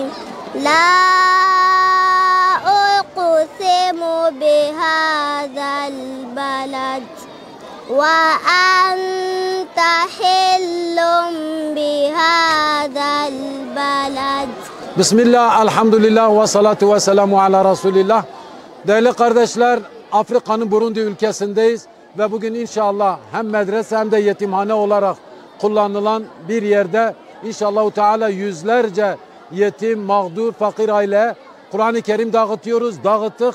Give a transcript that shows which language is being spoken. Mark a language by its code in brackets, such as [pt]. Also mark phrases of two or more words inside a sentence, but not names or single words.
[ar] لا أقسم بهذا البلد وأنت حل بهذا البلد. Bismillah, الحمد لله والصلاة والسلام على رسول الله. [tr] Değerli kardeşler, Afrika'nın Burundi ülkesindeyiz ve bugün inşallah hem medrese hem de yetimhane olarak kullanılan bir yerde [ar] إن شاء الله تعالى [tr] yüzlerce yetim, mağdur, fakir aile Kur'an-ı Kerim dağıtıyoruz, dağıttık.